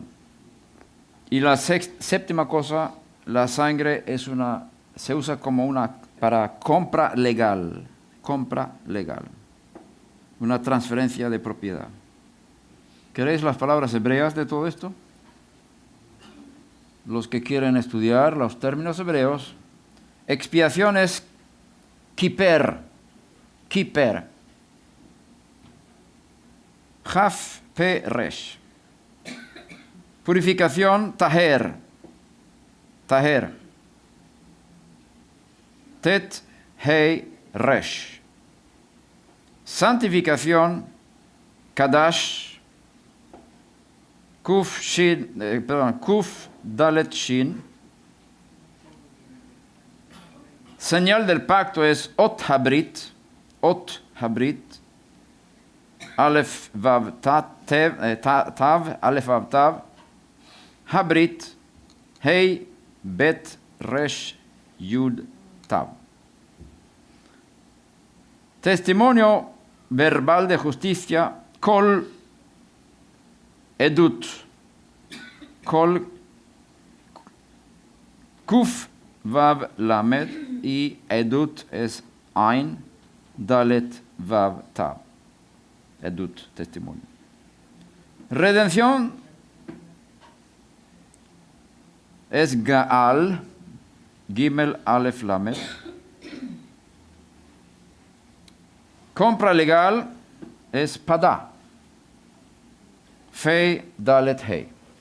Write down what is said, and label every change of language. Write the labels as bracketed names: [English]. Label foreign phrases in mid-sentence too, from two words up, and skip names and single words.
[Spanish] Y la séptima cosa, la sangre se usa como para compra legal. Compra legal. Una transferencia de propiedad. ¿Queréis las palabras hebreas de todo esto? Los que quieren estudiar los términos hebreos, expiación es kiper, kiper, [Hebrew] כף פא ריש. [Spanish] Purificación, taher. Taher. [Hebrew] טית הא ריש. [Spanish] Santificación, kadash. [Hebrew] קוף קוף דלת, shin. [Spanish] Señal del pacto es [Hebrew] אות הברית. אות הברית. אלף וו תו אלף וו תו. הברית הא בית ריש יוד תו. [Spanish] Testimonio verbal de justicia, [Hebrew] קול עדות. קול קוף וו למד, y edut es עין דלת וו תו. Edut, [Spanish] testimonio. Redención es Gaal, [Hebrew] גימל אלף למד. [Spanish] Compra legal es [Hebrew] פדה פא דלת הא.